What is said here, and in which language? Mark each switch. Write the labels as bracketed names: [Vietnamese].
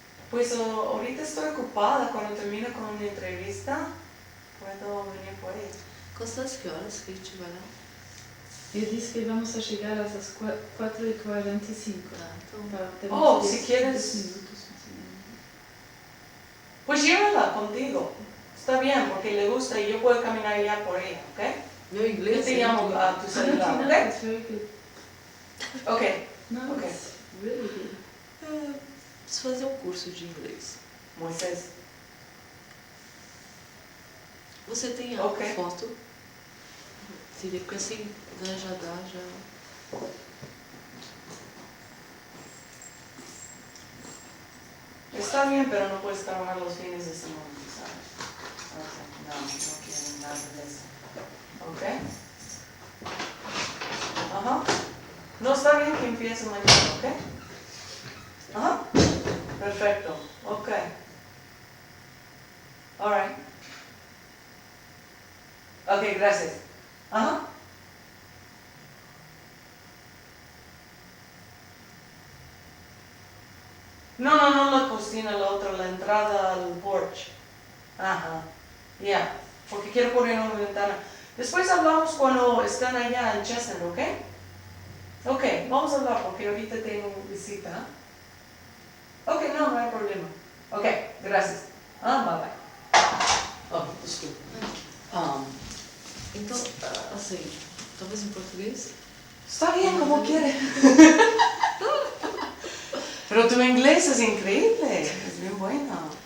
[Spanish] Pues ahorita estoy ocupada. Cuando termine con mi entrevista, puedo venir por ahí. [Portuguese] Constância, que horas que a gente vai lá? Eu disse que vamos a chegar às 4h45. Então, [Spanish] Si quieres. Pues llévala contigo. Está bien, porque le gusta y yo puedo caminar ya por ella, ¿ok? [Portuguese] meu inglês [Spanish] Yo te llamo a tu celular, ¿ok? [English] It's very good. Ok. No, Okay. it's really good. [Portuguese] Preciso fazer um curso de inglês. Moisés. Você tem a Ok. foto? Seria porque assim já dá, já. [Spanish] Está bien, pero no puedes trabajar los fines de semana, ¿sabes? Okay. No quiero nada de eso. ¿Ok? Ajá. No, está bien que empiece mañana, ¿ok? Ajá. Perfecto. Ok. Alright. Ok, gracias. Ajá. No, la cocina, la otra, la entrada al porch. Ajá. Ya. Porque quiero poner una ventana. Después hablamos cuando están allá en Chester, ¿ok? Ok, vamos a hablar porque ahorita tengo visita. Ok, no hay problema. Ok, gracias. Bye bye. [Portuguese] Oh, desculpa. Então, assim, talvez em português? [Spanish] Está bien, como quiere. Pero tu inglés es increíble, es bien bueno.